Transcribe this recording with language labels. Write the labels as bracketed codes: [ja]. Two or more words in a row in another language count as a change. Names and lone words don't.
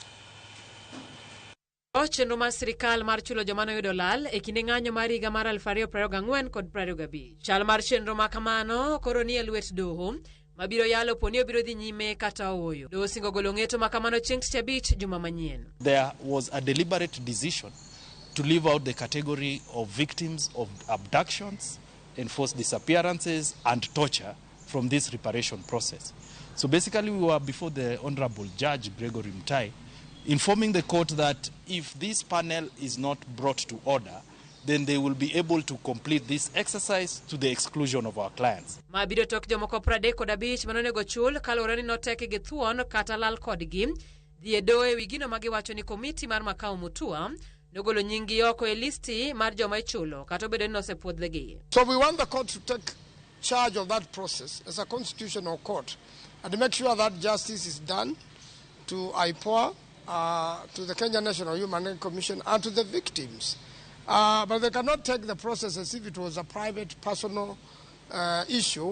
[luo] Chenro mar sirikal mar chulo joma noyudo lal e kinde ng'anyo mar higa mar 2024 kod 2025. Chal mar chenro ma kamano koro ni e lwet doho mabiro yalo poni obiro dhi nyime kata ooyo. Doho singo golo ng'eto ma kamano chieng' tich abich juma manyien. [en] There was a deliberate decision to leave out the category of victims of abductions, enforced disappearances, and torture from this reparation process. So basically, we were before the Honorable Judge Gregory Mutai, informing the court that if this panel is not brought to order, then they will be able to complete this exercise to the exclusion of our clients. [luo] Mabiro tok jomoko 35 manonego chul kalore ni noteki gi thuon kata lal kodgi dhi e doho ewi gino magiwacho ni komiti mar Makau Mutua nogolo nyingi oko e listi mar joma ichulo kata obedo ni nosepuodhgi. [en] So we want the court to take charge of that process as a constitutional court and make sure that justice is done to IPOA, to the Kenya National Human Rights Commission, and to the victims. But they cannot take the process as if it was a private, personal issue.